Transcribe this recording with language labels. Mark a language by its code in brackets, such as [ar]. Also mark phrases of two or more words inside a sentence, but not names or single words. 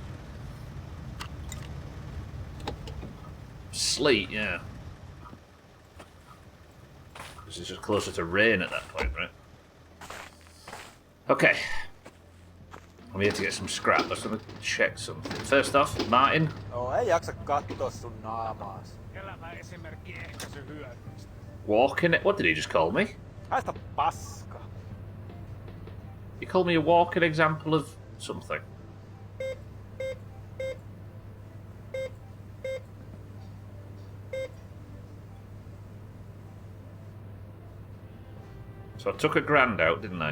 [en] Sleet, yeah. Because it's just closer to rain at that point, right? Okay. I'm here to get some scrap. Let's have a check something. First off, Martin. [fi] No, ei jaksa katsoa sun naamaas. Elävä esimerkki ehkäisy hyödyistä. [en] Walking it. What did he just call me? [fi] Haista paska. [en] He called me a walking example of something. So I took £1,000 out, didn't I?